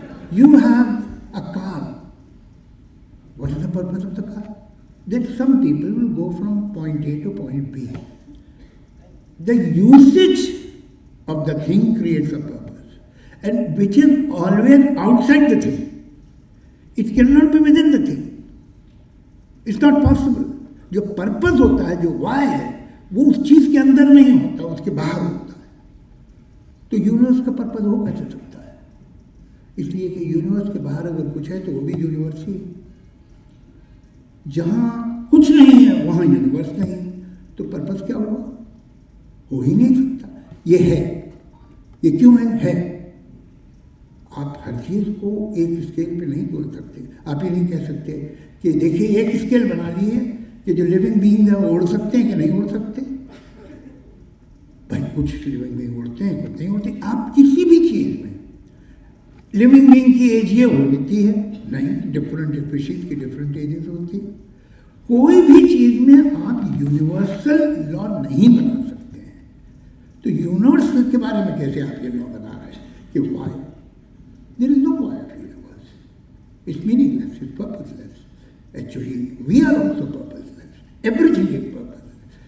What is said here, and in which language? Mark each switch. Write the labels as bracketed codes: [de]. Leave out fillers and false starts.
[en] You have a car. What is the purpose of the car? That some people will go from point A to point B. The usage of the thing creates a purpose. And which is always outside the thing. It cannot be within the thing. It's not possible. [hi] जो purpose होता है, जो Y है, वो उस चीज के अंदर नहीं होता, उसके बाहर होता है. तो यूनिवर्स का पर्पस हो कैसे सकता है? इसलिए कि यूनिवर्स के बाहर अगर कुछ है तो वो भी यूनिवर्स ही है. जहां कुछ नहीं है वहां यूनिवर्स नहीं, तो पर्पस क्या हुआ? हो ही नहीं सकता. ये है. ये क्यों है? आप हर चीज़ को एक स्केल पे नहीं बोल सकते. आप ये नहीं कह सकते कि देखिए एक स्केल बना ली है कि जो लिविंग बीइंग है वो उड़ सकते हैं कि नहीं उड़ सकते. भाई कुछ लिविंग बीइंग उड़ते हैं, कुछ नहीं उड़ते. आप किसी भी चीज़ में लिविंग बीइंग की एज ये हो लेती है नहीं, डिफरेंट स्पीशीज की डिफरेंट एजेस होती है. कोई भी चीज़ में आप यूनिवर्सल लॉ नहीं बना सकते हैं. तो यूनिवर्स के बारे में कैसे आप ये लॉ बना रहे हैं कि Y? [en] There is no why of universe. It's meaningless, it's purposeless. Actually, we are also purposeless. Everything is purposeless.